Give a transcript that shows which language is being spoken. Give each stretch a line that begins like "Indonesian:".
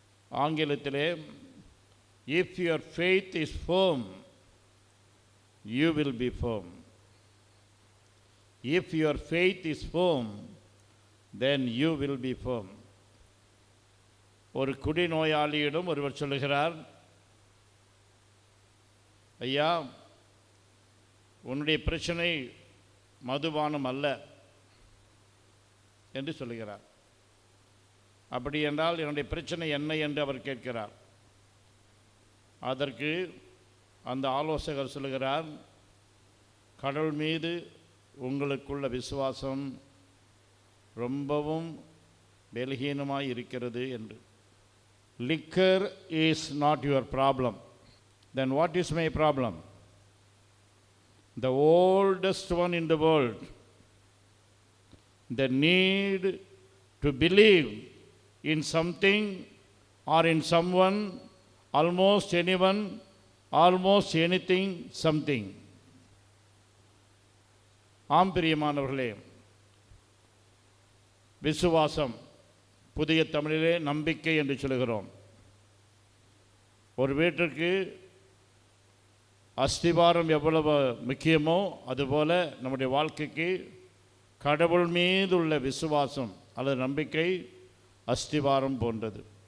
Tamil: ஆங்கிலத்திலே,
English: if your faith is firm, you will be firm. If your faith is firm, then you will be firm.
Tamil: ஒரு குடிநோயாளியிடம் ஒருவர் சொல்லுகிறார், ஐயா, உன்னுடைய பிரச்சனை மதுபானம் அல்ல என்று சொல்லுகிறார். அப்படி என்றால் என்னுடைய பிரச்சனை என்ன என்று அவர் கேட்கிறார். அதற்கு அந்த ஆலோசகர் சொல்லுகிறார், கடவுள் மீது உங்களுக்குள்ள விசுவாசம் ரொம்பவும் பலகீனமாய் இருக்கிறது என்று.
English: Liquor is not your problem. Then what is my problem? The oldest one in the world, the need to believe in something or in someone, almost anyone, almost anything, something.
Tamil: ஆம் பிரியமானவர்களே, விசுவாசம், புதிய தமிழிலே நம்பிக்கை என்று சொல்கிறோம். ஒரு வீட்டிற்கு அஸ்திவாரம் எவ்வளவு முக்கியமோ அதுபோல நம்முடைய வாழ்க்கைக்கு கடவுள் மீது உள்ள விசுவாசம் அல்லது நம்பிக்கை அஸ்திவாரம் போன்றது.